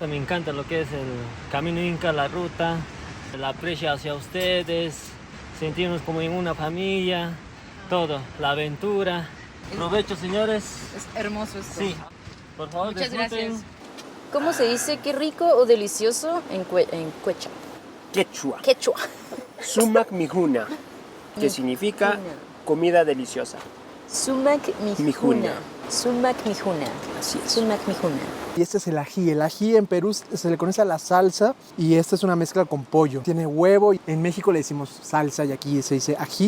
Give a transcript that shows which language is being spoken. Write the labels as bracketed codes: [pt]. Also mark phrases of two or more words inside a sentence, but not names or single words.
[es] Me encanta lo que es el camino inca, la ruta, la aprecio hacia ustedes, sentirnos como en una familia, todo, la aventura. Provecho, señores. Es hermoso esto. Sí, por favor, muchas disfruten. gracias. ¿Cómo se dice qué rico o delicioso en quechua? Quechua. Quechua. [qu] Sumac mijuna, [es] que significa comida deliciosa. [qu] Sumac mijuna. Sumac mijuna. [es] Así es. [qu] Sumac mijuna. [es] Y este es el ají. El ají en Perú se le conoce a la salsa y esta es una mezcla con pollo. Tiene huevo. En México le decimos salsa y aquí se dice ají.